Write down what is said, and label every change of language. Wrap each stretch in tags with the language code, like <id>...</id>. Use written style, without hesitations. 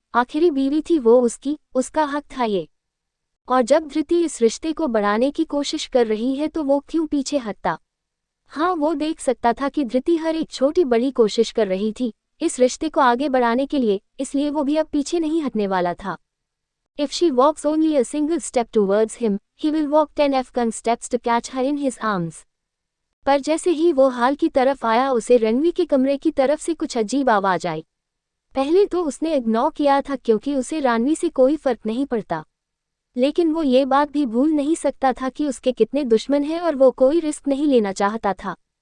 <hi>आखिरी बीवी थी वो उसकी, उसका हक था ये। और जब धृति इस रिश्ते को बढ़ाने की कोशिश कर रही है तो वो क्यों पीछे हटता? हाँ, वो देख सकता था कि धृति हर एक छोटी बड़ी कोशिश कर रही थी, इस रिश्ते को आगे बढ़ाने के लिए, इसलिए वो भी अब पीछे नहीं हटने वाला था।</hi> <en>If she walks only a single step towards him, he will walk 10 Afghan steps to catch her in his arms.</en> <hi>पर जैसे ही वो हाल की तरफ आया उसे रणवी के कमरे की तरफ से कुछ अजीब आवाज आई। पहले तो उसने इग्नोर किया था क्योंकि उसे रणवी से कोई फर्क नहीं पड़ता, लेकिन वो ये बात भी भूल नहीं सकता था कि उसके कितने दुश्मन हैं और वो कोई रिस्क नहीं लेना चाहता था।</hi>